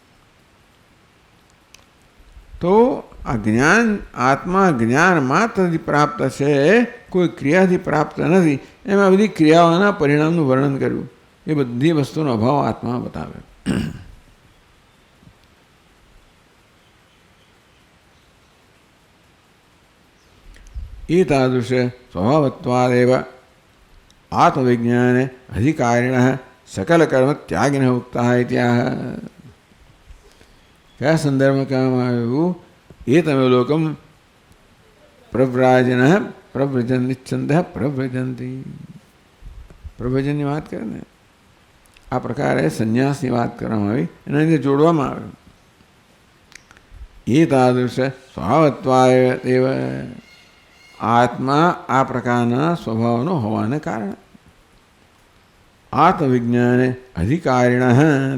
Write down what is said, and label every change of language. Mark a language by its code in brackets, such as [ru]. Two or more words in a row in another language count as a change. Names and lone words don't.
[gu] તો આ જ્ઞાન, આત્મા જ્ઞાન માત્રથી પ્રાપ્ત છે, કોઈ ક્રિયાથી પ્રાપ્ત નથી. એમાં બધી ક્રિયાઓના પરિણામનું વર્ણન કર્યું. એ બધી વસ્તુનો અભાવ આત્મા બતાવે. [sa] एतादृश स्वभावत्वादेव आत्मविज्ञाने अधिकारिणः सकलकर्मत्यागिनः उक्तः इत्याह। [hi] क्या संदर्भ में कहा [sa] एतमेव लोकम प्रव्राजनः प्रव्रजन्ति छन्दः प्रव्रजन्ति। [gu] પ્રભજનની વાત કરે ને આ પ્રકારે સંન્યાસની વાત કરવામાં આવી, એના લીધે જોડવામાં આવ્યું. [sa] એ તાદૃશ સ્વભાવત્વાદેવ [gu] આત્મા આ પ્રકારના સ્વભાવનો હોવાને કારણે [sa] આત્મવિજ્ઞાને અધિકારીણ.